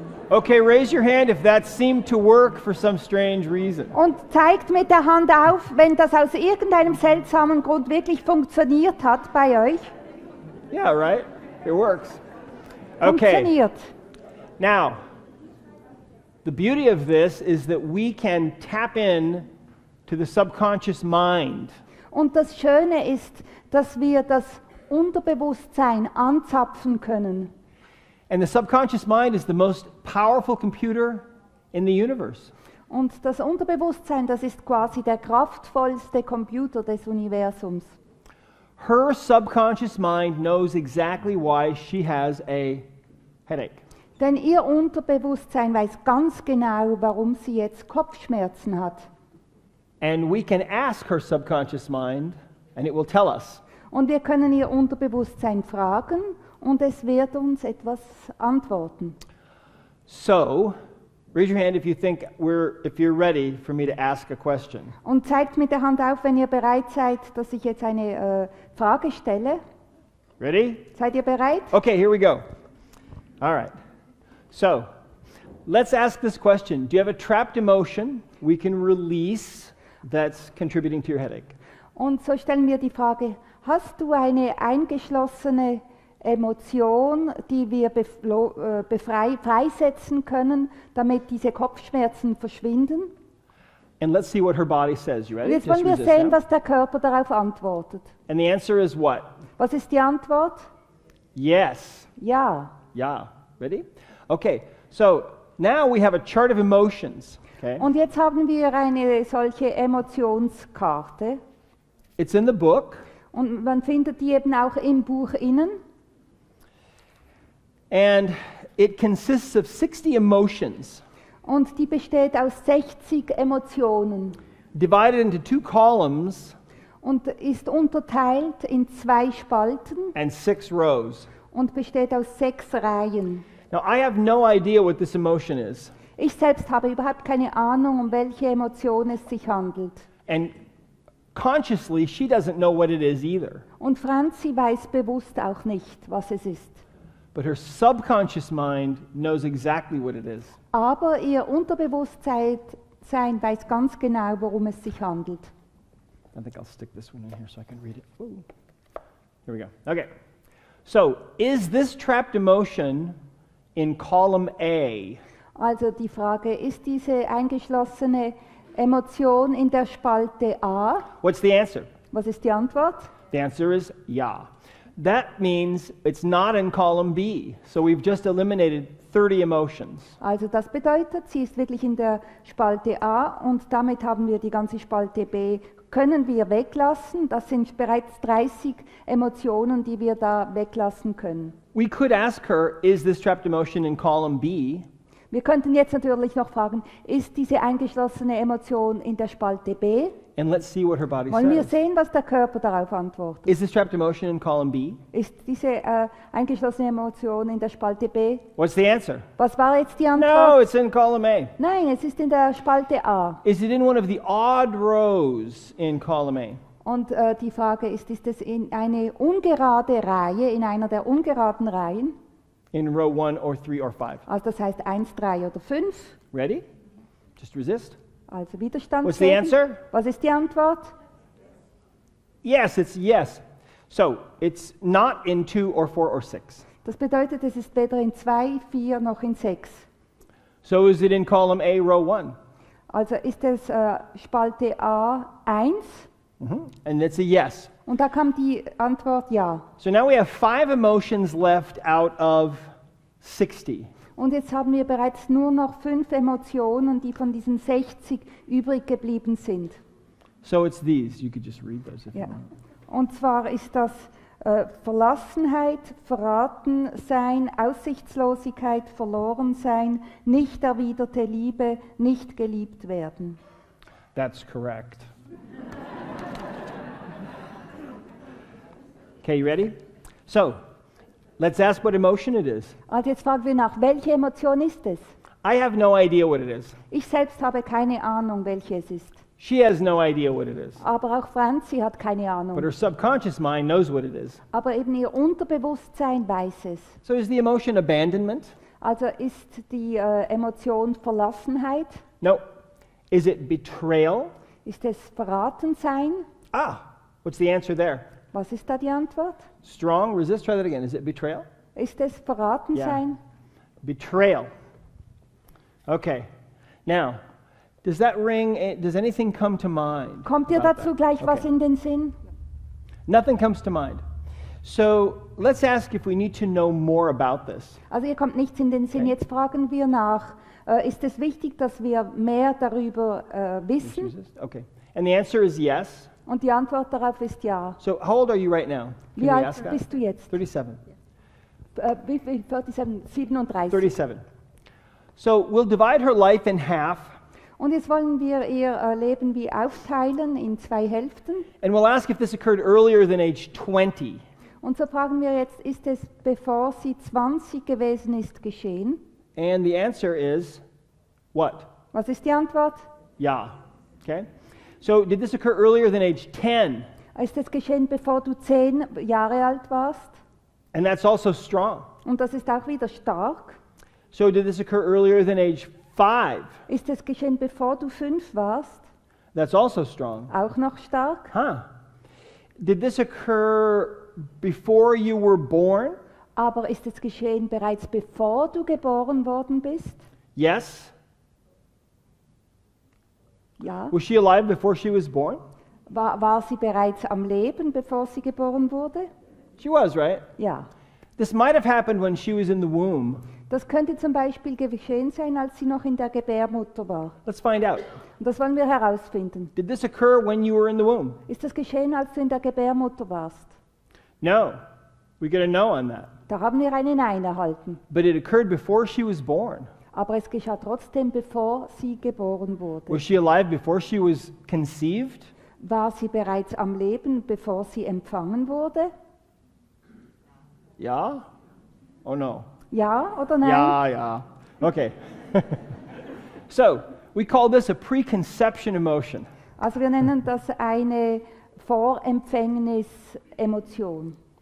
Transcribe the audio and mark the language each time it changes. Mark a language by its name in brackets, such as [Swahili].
[English] Okay, raise your hand if that seemed to work for some strange reason. [German] Und zeigt mit der Hand auf, wenn das aus irgendeinem seltsamen Grund wirklich funktioniert hat bei euch. [English] Yeah, right? It works. Okay. [German] Funktioniert. [English] Now, the beauty of this is that we can tap in to the subconscious mind. [German] Und das Schöne ist, dass wir das Unterbewusstsein anzapfen können. [English] And the subconscious mind is the most powerful computer in the universe. [German] Und das Unterbewusstsein, das ist quasi der kraftvollste Computer des Universums. [English] Her subconscious mind knows exactly why she has a headache. [German] Denn ihr Unterbewusstsein weiß ganz genau, warum sie jetzt Kopfschmerzen hat. [English] And we can ask her subconscious mind, and it will tell us. [German] Und wir können ihr Unterbewusstsein fragen und es wird uns etwas antworten. [English] So, raise your hand if you think if you're ready for me to ask a question. [German] Und zeigt mit der Hand auf, wenn ihr bereit seid, dass ich jetzt eine Frage stelle. [English] Ready? [German] Seid ihr bereit? [English] Okay, here we go. All right. So, let's ask this question. Do you have a trapped emotion we can release that's contributing to your headache? [German] Und so stellen wir die Frage, hast du eine eingeschlossene Emotion, die wir freisetzen können, damit diese Kopfschmerzen verschwinden? [English] And let's see what her body says. You ready? [German] Jetzt wollen wir [English] resist, [German] sehen, [English] yeah? [German] was der Körper darauf antwortet. [English] And the answer is what? [German] Was ist die Antwort? [English] Yes. [German] Ja. [English] Yeah. Ready? Okay. So, now we have a chart of emotions. Okay? [German] Und jetzt haben wir eine solche Emotionskarte. [English] It's in the book. [German] Und man findet die eben auch im Buch innen. [English] And it consists of 60 emotions. [German] Und die besteht aus 60 Emotionen. [English] Divided into 2 columns [German] Und ist unterteilt in 2 Spalten [English] and 6 rows. [German] und besteht aus 6 Reihen. [English] Now, I have no idea what this emotion is. [German] Ich selbst habe überhaupt keine Ahnung, um welche Emotion es sich handelt. [English] And consciously, she doesn't know what it is either. [German] Und Franzi weiß bewusst auch nicht, was es ist. [English] But her subconscious mind knows exactly what it is. [German] Aber ihr Unterbewusstsein weiß ganz genau, worum es sich handelt. [English] I think I'll stick this one in here so I can read it. Ooh. Here we go. Okay. So, is this trapped emotion in column A? [German] Also die Frage, ist diese eingeschlossene Emotion in der Spalte A? [English] What's the answer? [German] Was ist die Antwort? [English] The answer is yeah. That means it's not in column B. So we've just eliminated 30 emotions. [German] Also das bedeutet, sie ist wirklich in der Spalte A und damit haben wir die ganze Spalte B, können wir weglassen. Das sind bereits 30 Emotionen, die wir da weglassen können. [English] We could ask her, is this trapped emotion in column B? [German] Wir könnten jetzt natürlich noch fragen, ist diese eingeschlossene Emotion in der Spalte B? [English] And let's see what her body [German] Wollen wir [English] says. [German] sehen, was der Körper darauf antwortet? [English] Is this trapped emotion in column B? [German] Ist diese eingeschlossene Emotion in der Spalte B? [English] What's the answer? [German] Was war jetzt die [English] No, [German] Antwort? [English] it's in column A. [German] Nein, es ist in der Spalte A. [English] Is it in one of the odd rows in column A? [German] Und die Frage ist es in eine ungerade Reihe, in einer der ungeraden Reihen? [English] In row 1 or 3 or 5? [German] Also das heißt 1, 3 oder 5. [English] Ready? Just resist. [German] Also Widerstand. [English] What's the answer? [German] Was ist die Antwort? [English] Yes, it's yes. So it's not in 2 or 4 or 6. [German] Das bedeutet, es ist weder in 2, 4 noch in 6. [English] So is it in column A, row 1? [German] Also ist es Spalte A 1 [English] And it's a yes. [German] und da kam die Antwort ja. [English] So now we have 5 emotions left out of 60. [German] Und jetzt haben wir bereits nur noch 5 Emotionen, die von diesen 60 übrig geblieben sind. [English] So it's these. You could just read those if [German] Ja. [English] you want. [German] Und zwar ist das Verlassenheit, Verratensein, Aussichtslosigkeit, Verlorensein, nicht erwiderte Liebe, nicht geliebt werden. [English] That's correct. Okay, you ready? So, let's ask what emotion it is. [German] Also jetzt fragen wir nach, welche Emotion ist es? [English] I have no idea what it is. [German] Ich selbst habe keine Ahnung, welche es ist. [English] She has no idea what it is. [German] Aber auch Franzi hat keine [English] But [German] Ahnung. [English] her subconscious mind knows what it is. [German] Aber eben ihr Unterbewusstsein weiß es. [English] So is the emotion abandonment? [German] Also ist die Emotion Verlassenheit? [English] No. Is it betrayal? [German] Ist es Verratensein? [English] Ah, what's the answer there? [German] Was ist da die Antwort? [English] Strong, resist, try that again. Is it betrayal? [German] Ist es Verratensein? [English] Betrayal. Okay. Now, does that ring, does anything come to mind? [German] Kommt dir [English] about [German] dazu [English] that? [German] gleich was [English] Okay. [German] in den Sinn? [English] Nothing comes to mind. So let's ask if we need to know more about this. [German] Also ihr kommt nichts in den Sinn. [English] Okay. [German] Jetzt fragen wir nach, ist es wichtig, dass wir mehr darüber wissen? [English] Resist? Okay. And the answer is yes. [German] Und die Antwort darauf ist ja. [English] So how old are you right now? Can [German] Wie [English] we [German] alt [English] ask that? [German] bist du jetzt? [English] 37. [German] Wie viel? 37, 37. 37. [English] So we'll divide her life in half, [German] Und jetzt wollen wir ihr Leben wie aufteilen in 2 Hälften. [English] and we'll ask if this occurred earlier than age 20. [German] Und so fragen wir jetzt, ist es, bevor sie 20 gewesen ist, geschehen? [English] And the answer is what? [German] Was ist die Antwort? [English] Yeah. Okay. So did this occur earlier than age 10? [German] Ist es geschehen, bevor du 10 Jahre alt warst? [English] And that's also strong. [German] Und das ist auch wieder stark. [English] So did this occur earlier than age 5? [German] Ist es geschehen, bevor du 5 warst? [English] That's also strong. [German] Auch noch stark. Huh. [English] Did this occur before you were born? [German] Aber ist es geschehen bereits bevor du geboren worden bist? [English] Yes. [German] Ja. [English] Was she alive before she was born? [German] War sie bereits am Leben, bevor sie geboren wurde? [English] She was, right? [German] Ja. [English] This might have happened when she was in the womb. [German] Das könnte zum Beispiel geschehen sein, als sie noch in der Gebärmutter war. [English] Let's find out. [German] Und das wollen wir herausfinden. [English] Did this occur when you were in the womb? [German] Ist das geschehen, als du in der Gebärmutter warst? [English] No. We get a no on that. [German] Da haben wir eine Nein erhalten. [English] But it occurred before she was born. [German] Aber es geschah trotzdem, bevor sie geboren wurde. [English] Was she alive before she was conceived? [German] War sie bereits am Leben, bevor sie empfangen wurde? [English] Yeah? Oh no. [German] Ja oder nein? [English] Yeah, yeah. Okay. So, we call this a preconception emotion. [German] Also wir nennen das eine Vorempfängnis-Emotion.